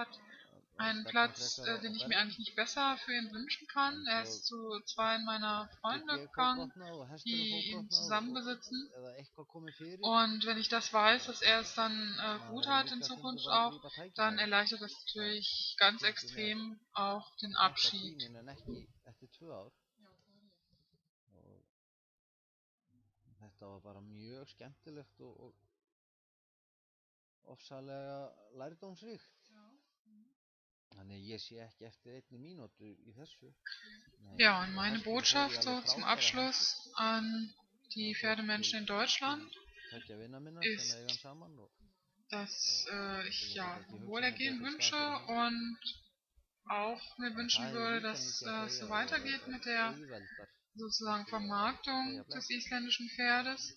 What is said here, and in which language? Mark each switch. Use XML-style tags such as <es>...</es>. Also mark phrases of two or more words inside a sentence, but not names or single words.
<de>Er hat einen Platz, den ich mir eigentlich nicht besser für ihn wünschen kann. Er ist zu 2 meiner Freunde gegangen, die ihn zusammen besitzen. Und wenn ich das weiß, dass er es dann gut hat in Zukunft auch, dann erleichtert das natürlich ganz extrem auch den Abschied.</de> <is>Þetta var bara mjög skemmtilegt og ofsalega lærdómsríkt. Þannig ég sé ekki eftir 1 mínútu í þessu.</is> <de>Ja, und meine Botschaft so zum Abschluss an die Pferdemenschen in Deutschland ist, dass ich Wohlergehen wünsche und auch mir wünschen würde, dass es so weitergeht mit der sozusagen Vermarktung des isländischen Pferdes.</de>